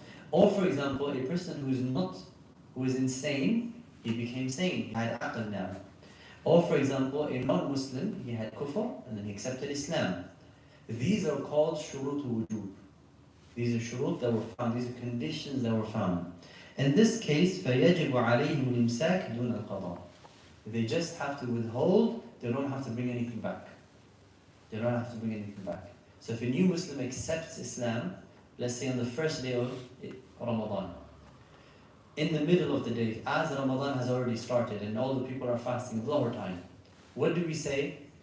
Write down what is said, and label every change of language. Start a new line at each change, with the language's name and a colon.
English: Or for example, a person who is insane, he became sane, he had aql now. Or for example, a non-Muslim, he had kufr, and then he accepted Islam. These are called shurut wujub. These are shurut that were found, these are conditions that were found. In this case,
Arabic: فَيَجِبُ عَلَيْهِمُ الْإِمْسَاكِ دُونَ الْقَضَاءِ.
English: They just have to withhold, they don't have to bring anything back. They don't have to bring anything back. So if a new Muslim accepts Islam, let's say on the first day of Ramadan, in the middle of the day, as Ramadan has already started and all the people are fasting Dhuhr time, what do we say?